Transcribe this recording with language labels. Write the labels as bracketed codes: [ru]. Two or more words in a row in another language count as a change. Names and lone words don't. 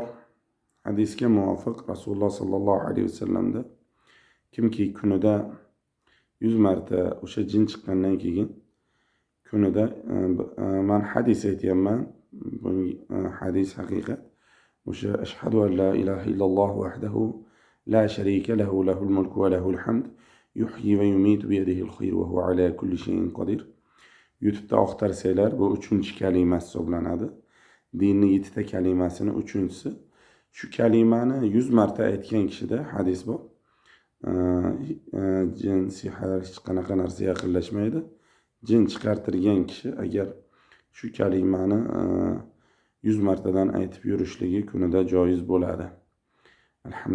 [uz] Hadisga muvofiq Rasululloh [ar] صلى الله عليه وسلم [uz] kimki kunida 100 marta o'sha jin chiqqandan keyin kunida men hadis aytayapman. Bu hadis haqiqat. [ar] O'sha أشهد أن لا إله إلا الله وحده لا شريك له له الملك وله الحمد يحيي ويميت بيده الخير وهو على كل شيء قدير. [uz] YouTube'da oqtarsanglar bu 3-kalima hisoblanadi. Dinning 7 kalimasini 3-si. Shu kalimani 100 marta aytgan kishida hadis bor. Jin, sihr, hech qanaqa narsa yaqinlashmaydi. Jin chiqartirgan kishi agar shu kalimani 100 martadan aytib yurishligi kunida joiz bo'ladi.